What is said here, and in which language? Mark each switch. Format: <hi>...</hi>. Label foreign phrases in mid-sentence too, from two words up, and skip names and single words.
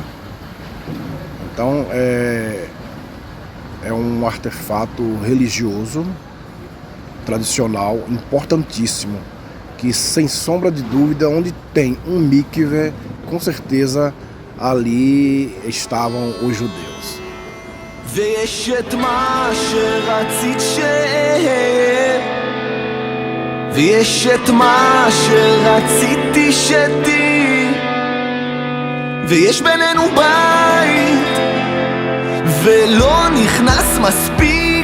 <pt>Então é um artefato religioso, tradicional, importantíssimo, que sem sombra de dúvida, onde tem um mikve, com certeza ali estavam os judeus.</pt> <he>ויש את מה שרצית שיהיה, ויש את מה שרציתי שתהי, ויש בינינו בית ולא נכנס מספיק</he>